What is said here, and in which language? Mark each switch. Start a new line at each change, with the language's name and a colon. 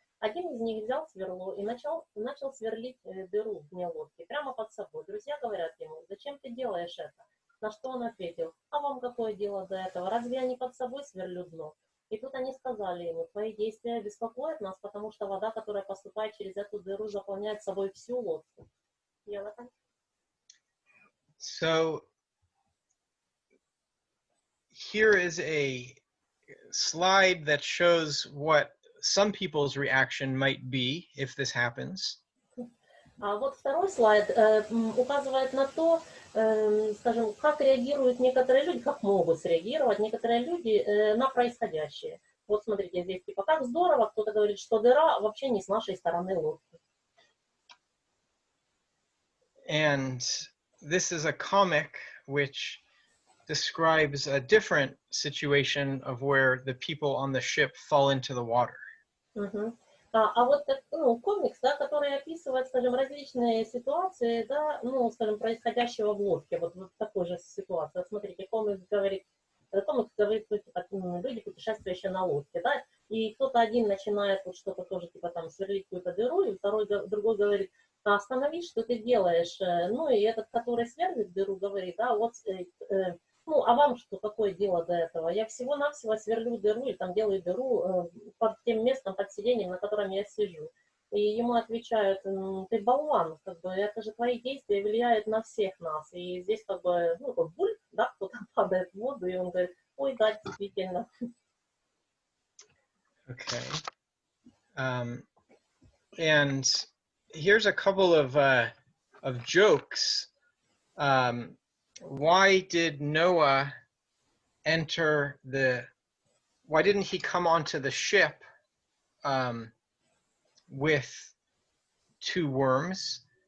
Russian: Один из них взял сверло и начал сверлить дыру в дне лодки, прямо под собой. Друзья говорят ему: «Зачем ты делаешь это?» На что он ответил: «А вам какое дело до этого? Разве я не под собой сверлю дно?» И тут они сказали ему: «Твои действия беспокоят нас, потому что вода, которая поступает через эту дыру, заполняет собой всю лодку».
English: So here is a slide that shows what some people's reaction might be if this happens.
Russian: А вот второй слайд указывает на то, скажем, как реагируют некоторые люди, как могут среагировать некоторые люди на происходящее. Вот смотрите, здесь типа как здорово, кто-то говорит, что дыра вообще не с нашей стороны лодки. And this is a comic which describes a different situation of where the people on the ship fall into the water. А вот комикс, да, который описывает, скажем, различные ситуации, да, ну, скажем, происходящего в лодке, вот в такой же ситуации. Вот смотрите, комикс говорит, типа, люди, путешествующие на лодке, да, и кто-то один начинает вот что-то тоже, типа, там, сверлить какую-то дыру, и другой говорит: «Остановись, что ты делаешь?» Ну, и этот, который сверлит дыру, говорит: «Да, вот, ну, а вам что, какое дело до этого? Я всего-навсего сверлю дыру или там делаю дыру под тем местом, под сиденьем, на котором я сижу». И ему отвечают: «Ты болван, как бы, это же твои действия влияют на всех нас». И здесь как бы, ну, как буль, да, кто-то падает в воду, и он говорит, ой, да, действительно.
English: Okay. And here's a couple of jokes. Why did Noah enter why didn't he come onto the ship with 2 worms?